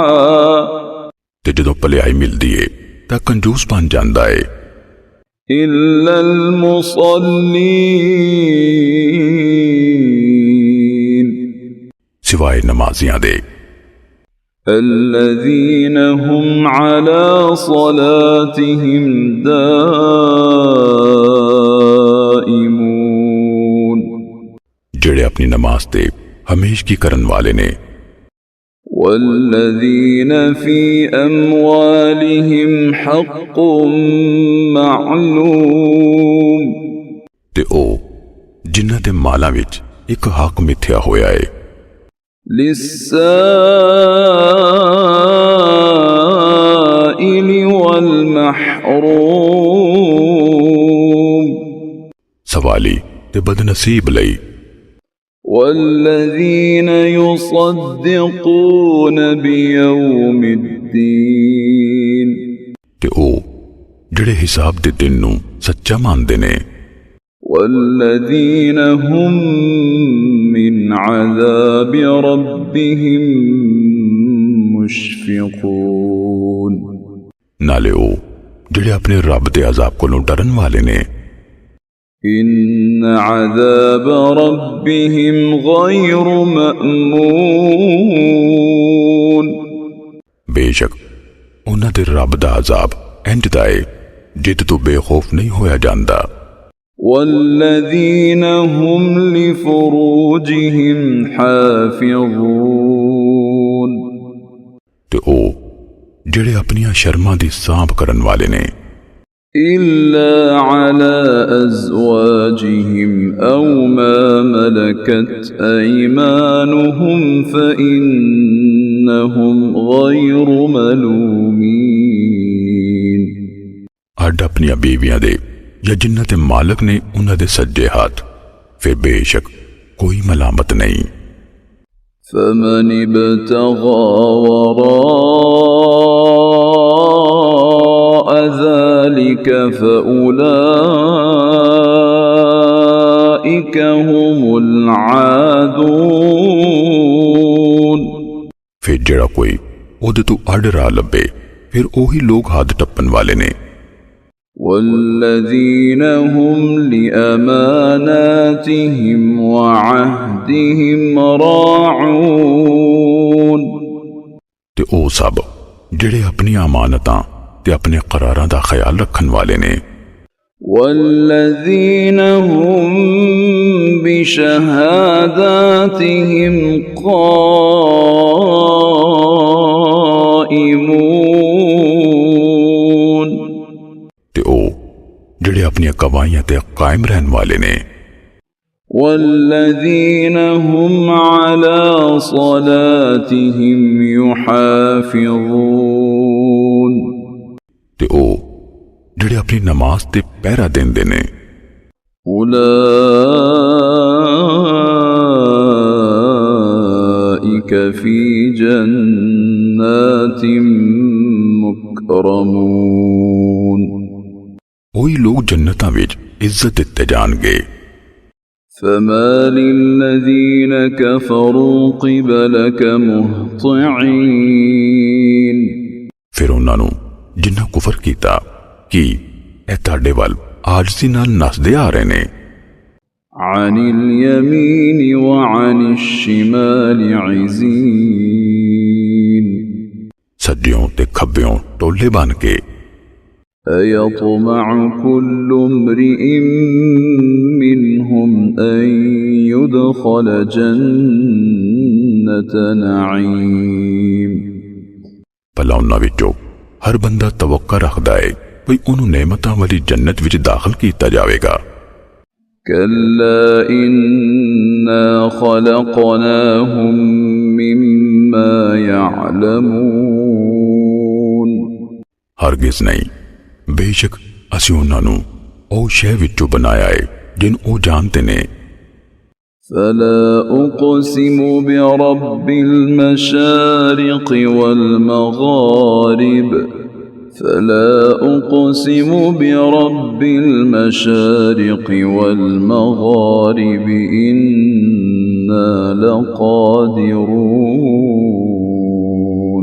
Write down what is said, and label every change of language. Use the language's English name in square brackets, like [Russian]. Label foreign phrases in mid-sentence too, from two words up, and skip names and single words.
[Punjabi] ते जदों भलाई मिलदी है तां कंजूस बन जांदा है। [Arabic] إلا المصلين. [Punjabi] सिवाय नमाजियां दे। [Arabic] الذين هم على صلاتهم دائمون. [Punjabi] जेड़े अपनी नमाज ते हमेश की करन वाले ने। [Arabic] والذين في أموالهم حق معلوم. [Punjabi] ते ओ जिन्हां दे मालां विच एक हक मिथ्या होया है। [Arabic] للسائل وال محروم [Punjabi] सवाली ते बदनसीब लई [Arabic] والذين يصدقون بيوم الدين [Punjabi] ते ओ ਜਿਹੜੇ ਹਿਸਾਬ ਦੇ ਦਿਨ ਨੂੰ ਸੱਚਾ ਮੰਨਦੇ ਨੇ [Arabic] والذين هم من عذاب ربهم مشفقون [Punjabi] ਨਾਲੇ ਉਹ ਜਿਹੜੇ ਆਪਣੇ ਰੱਬ ਦੇ ਅਜ਼ਾਬ ਕੋਲੋਂ ਡਰਨ ਵਾਲੇ ਨੇ [Arabic] إن عذاب ربهم غير مأمون [Punjabi] ਬੇਸ਼ੱਕ ਉਹਨਾਂ ਦੇ ਰੱਬ ਦਾ ਅਜ਼ਾਬ ਇੰਜ ਦਾ ਏ ਜਿੱਤ ਤੋਂ ਬੇਖੌਫ ਨਹੀਂ ਹੋਇਆ ਜਾਂਦਾ [Arabic] والذين هم لفروجهم حافظون [Punjabi] ਤੇ ਉਹ ਜਿਹੜੇ ਆਪਣੀਆਂ ਸ਼ਰਮਾਂ ਦੀ ਸਾਂਭ ਕਰਨ ਵਾਲੇ ਨੇ [Arabic] إلا على أزواجهم أو ما ملكت أيمانهم فإنهم غير ملومين [Punjabi] ਅੱਡ ਆਪਣੀਆਂ ਬੀਵੀਆਂ ਦੇ ਜਾਂ ਜਿਨ੍ਹਾਂ ਦੇ ਮਾਲਕ ਨੇ ਉਹਨਾਂ ਦੇ ਸੱਜੇ ਹੱਥ ਫਿਰ ਬੇਸ਼ੱਕ ਕੋਈ ਮਲਾਮਤ ਨਹੀਂ [Arabic] فمن ابتغى وراء ذلك فأولئك هم العادون [Punjabi] ਫਿਰ ਜਿਹੜਾ ਕੋਈ ਉਹਦੇ ਤੋਂ ਅੱਡ ਰਾਹ ਲੱਭੇ ਫਿਰ ਉਹੀ ਲੋਕ ਹੱਦ ਟੱਪਣ ਵਾਲੇ ਨੇ [Arabic] والذين هم لأماناتهم وعهدهم راعون [Punjabi] ਤੇ ਉਹ ਸਭ ਜਿਹੜੇ ਆਪਣੀਆਂ ਅਮਾਨਤਾਂ ਤੇ ਆਪਣੇ ਕਰਾਰਾਂ ਦਾ ਖਿਆਲ ਰੱਖਣ ਵਾਲੇ ਨੇ [Arabic] والذين هم بشهاداتهم قائمون [Punjabi] ਤੇ ਉਹ ਜਿਹੜੇ ਆਪਣੀਆਂ ਗਵਾਹੀਆਂ ਤੇ ਕਾਇਮ ਰਹਿਣ ਵਾਲੇ ਨੇ [Arabic] والذين هم على صلاتهم يحافظون [Punjabi] ਤੇ ਉਹ ਜਿਹੜੇ ਆਪਣੀ ਨਮਾਜ਼ ਤੇ ਪਹਿਰਾ ਦਿੰਦੇ ਨੇ [Arabic] أولئك في جنات مكرمون [Punjabi] ਉਹੀ ਲੋਕ ਜੰਨਤਾਂ ਵਿੱਚ ਇੱਜ਼ਤ ਦਿੱਤੇ ਜਾਣਗੇ [Arabic] فما للذين كفروا قبلك مهطعين [Punjabi] ਫਿਰ ਉਹਨਾਂ ਨੂੰ ਜਿਨ੍ਹਾਂ ਕੁਫਰ ਕੀਤਾ ਕਿ ਇਹ ਤੁਹਾਡੇ ਵੱਲ ਆਜਜ਼ੀ ਨਾਲ ਨੱਸਦੇ ਆ ਰਹੇ ਨੇ [Arabic] عن اليمين وعن الشمال عزين [Punjabi] ਸੱਜਿਓਂ ਤੇ ਖੱਬਿਓਂ ਟੋਲੇ ਬਣ ਕੇ [Arabic] أيطمع كل امرئ منهم أن يدخل جنة نعيم [Punjabi] ਭਲਾ ਉਹਨਾਂ ਵਿੱਚੋਂ ਹਰ ਬੰਦਾ ਤਵੱਕਾ ਰੱਖਦਾ ਹੈ ਵੀ ਉਹਨੂੰ ਨਿਆਮਤਾਂ ਵਾਲੀ ਜੰਨਤ ਵਿੱਚ ਦਾਖਲ ਕੀਤਾ ਜਾਵੇਗਾ [Arabic] كلا إنا خلقناهم مما يعلمون [Punjabi] ਹਰਗਿਜ਼ ਨਹੀਂ ਬੇਸ਼ੱਕ ਅਸੀਂ ਉਹਨਾਂ ਨੂੰ ਉਹ ਸ਼ੈ ਵਿੱਚੋਂ ਬਣਾਇਆ ਹੈ ਜਿਹਨੂੰ ਉਹ ਜਾਣਦੇ ਨੇ [Arabic] فلا أقسم برب المشارق والمغارب فلا أقسم برب المشارق والمغارب إنا لقادرون